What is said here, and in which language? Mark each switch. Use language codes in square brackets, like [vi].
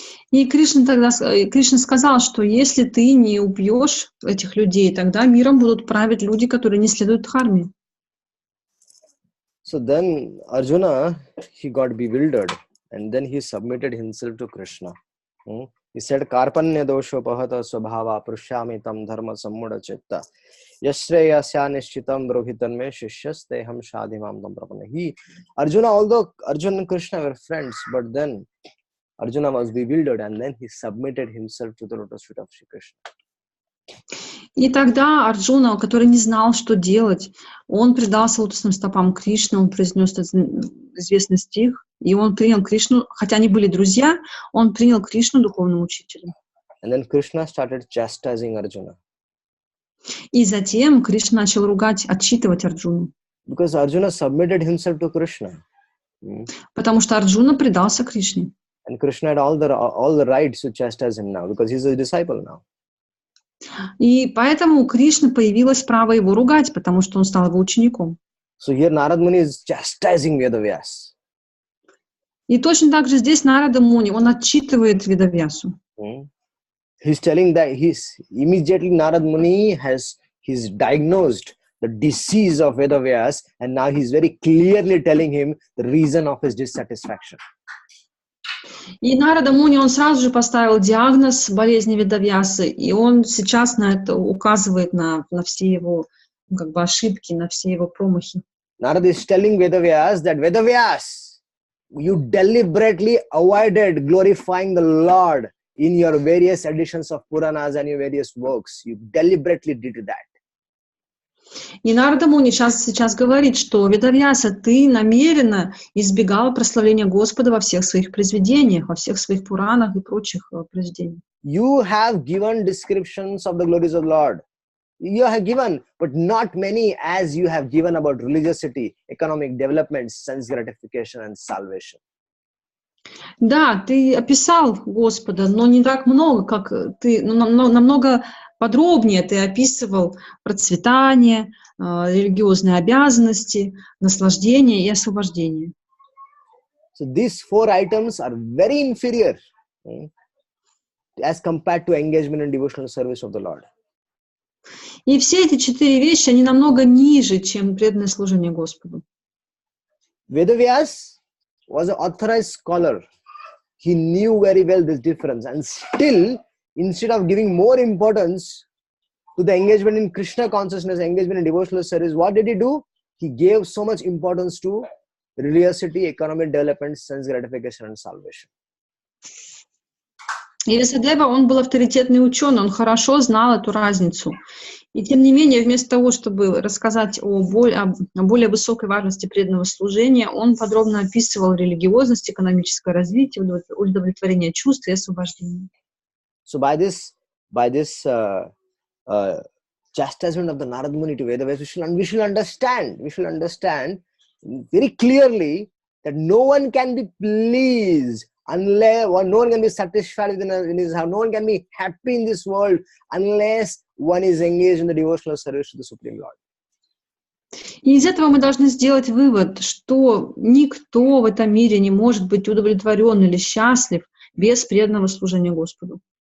[ru] И Кришна сказал, что если ты не убьешь этих людей, тогда миром будут править люди, которые не следуют дхарме. [en] So then Arjuna, he got bewildered and then he submitted himself to Krishna. He said, [sa] Karpanya dosho pahata swabhava prushyami tam dharma sammuda chitta yashreyasya nishchitam brohitan me shishyas ham shadhimam tam prapana. [en] Arjuna, although Arjuna and Krishna were friends, but then Arjuna was bewildered and then he submitted himself to the lotus feet of Shri Krishna. [ru] И тогда Арджуна, который не знал, что делать, он предался лотосным стопам Кришны, он произнес этот известный стих, и он принял Кришну, хотя они были друзья, он принял Кришну духовным учителем. [en] And then Krishna started chastising Arjuna. [ru] И затем Кришна начал ругать, отчитывать Арджуну. [en] Because Arjuna submitted himself to Krishna. [ru] Потому что Арджуна предался Кришне. [en] And Krishna had all the rights to chastise him now, because he's a disciple now. [ru] И поэтому у Кришны появилось право его ругать, потому что он стал его учеником. [en] So here Narad Muni is chastising Vedavyas. [ru] И точно так же здесь Нарада Муни, он отчитывает Ведавьясу. [en] He's telling that immediately Narad Muni he's diagnosed the disease of Vedavyas, and now he's very clearly telling him the reason of his dissatisfaction. [ru] И Нарада Муни, он сразу же поставил диагноз болезни Ведавьясы, и он сейчас на это указывает на все его ошибки, на все его промахи. [en] Narada is telling Vedavyas that Vedavyas, you deliberately avoided glorifying the Lord in your various editions of Puranas and your various works. You deliberately did that. [ru] И Нарада Муни сейчас говорит, что Ведавьяса, ты намеренно избегал прославления Господа во всех своих произведениях, во всех своих Пуранах и прочих произведениях. [en] You have given descriptions of the glories of the Lord. You have given, but not many as you have given about religiosity, economic development, sense gratification and salvation. [ru] Да, ты описал Господа, но не так много, как ты, намного подробнее ты описывал процветание, религиозные обязанности, наслаждение и освобождение. [en] So these 4 items are very inferior as compared to engagement in devotional service of the Lord. [ru] И все эти 4 вещи, они намного ниже, чем преданное служение Господу. [en] Vedavyas was an authorized scholar. He knew very well this difference, and still, instead of giving more importance to the engagement in Krishna consciousness, engagement in devotional service, what did he do? He gave so much importance to religiosity, economic development, sense gratification and salvation. [ru] И Весадева, он был авторитетный ученый, он хорошо знал эту разницу. И тем не менее, вместо того, чтобы рассказать о более высокой важности преданного служения, он подробно описывал религиозность, экономическое развитие, удовлетворение чувств и освобождение. [en] So by this chastisement of the Narad Muni to Vedavyas, we should understand very clearly that no one can be pleased unless, no one can be satisfied in his house, no one can be happy in this world unless one is engaged in the devotional service to the Supreme Lord. [ru] И из этого мы должны сделать вывод, что никто в этом мире не может быть удовлетворен или счастлив без преданного служения Господу.